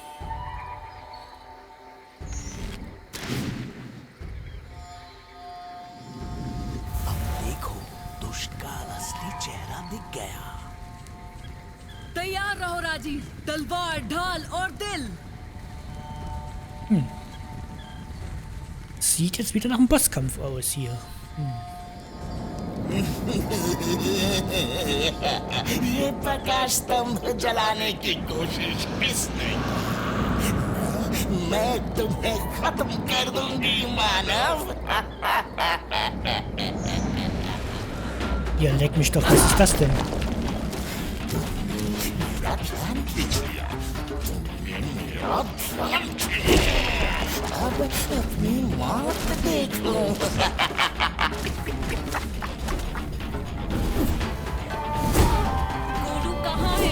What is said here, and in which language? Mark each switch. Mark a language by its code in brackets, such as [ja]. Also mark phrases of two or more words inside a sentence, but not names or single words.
[hi] अब देखो, दुष्ट का असली चेहरा दिख गया। तैयार रहो राजी, तलवार, ढाल और दिल। [de] Sieht jetzt wieder nach einem Bosskampf aus hier. [hi] ये प्रकाश स्तंभ जलाने की कोशिश किसने की? मैं तुम्हें खत्म कर दूंगी मानव। [de] Ja, leck mich doch, was ist das denn? [hi] अब अपनी मौत देख लो। गोलू कहाँ है?